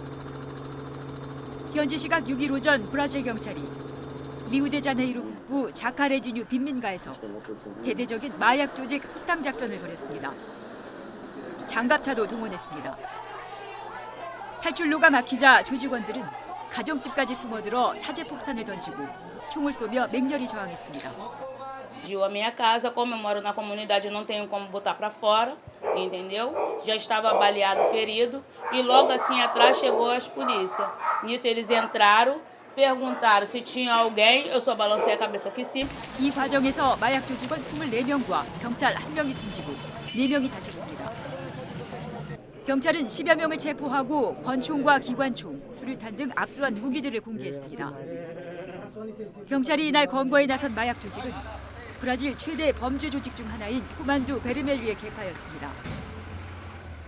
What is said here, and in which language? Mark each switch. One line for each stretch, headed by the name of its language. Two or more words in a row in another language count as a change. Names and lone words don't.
Korean: 현지 시각 6일 오전 브라질 경찰이 리우데자네이루 북부 자카레지뉴 빈민가에서 대대적인 마약 조직 소탕 작전을 벌였습니다. 장갑차도 동원했습니다. 탈출로가 막히자 조직원들은 가정집까지 숨어들어 사제 폭탄을 던지고 총을 쏘며 맹렬히 저항했습니다.
Portuguese: A minha casa, como eu moro na comunidade, eu não tenho como botar para fora, entendeu? Já estava baleado, ferido, e logo assim atrás chegou as polícias. Nisso eles entraram, perguntaram se tinha alguém, eu só balancei a cabeça que sim.
Korean: 이 과정에서 마약 조직원 24명과 경찰 1명이 숨지고 4명이 다쳤습니다. 경찰은 10여 명을 체포하고 권총과 기관총, 수류탄 등 압수한 무기들을 공개했습니다. 경찰이 이날 검거에 나선 마약 조직은 브라질 최대 범죄 조직 중 하나인 코만두 베르멜리의 계파였습니다.